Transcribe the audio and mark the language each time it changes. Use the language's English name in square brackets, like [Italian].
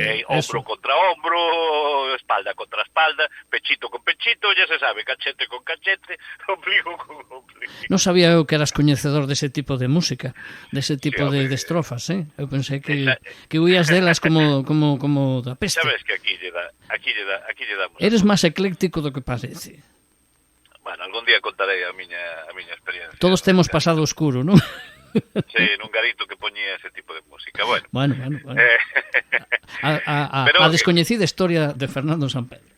[Spanish] Hombro contra hombro, espalda contra espalda, pechito con pechito, ya se sabe, cachete con cachete, ombligo con ombligo. [Galician] Non sabía eu que eras coñecedor dese tipo de música, dese tipo de estrofas, Eu pensei que huías delas como da peste. Sabes que aquí lle damos. Eres máis ecléctico do que parece. Bueno, algún día contarei a miña experiencia. Todos temos pasado oscuro, non? Sí, nun garito que poñía ese tipo de música. Bueno. A descoñecida historia de Fernando Sampedro.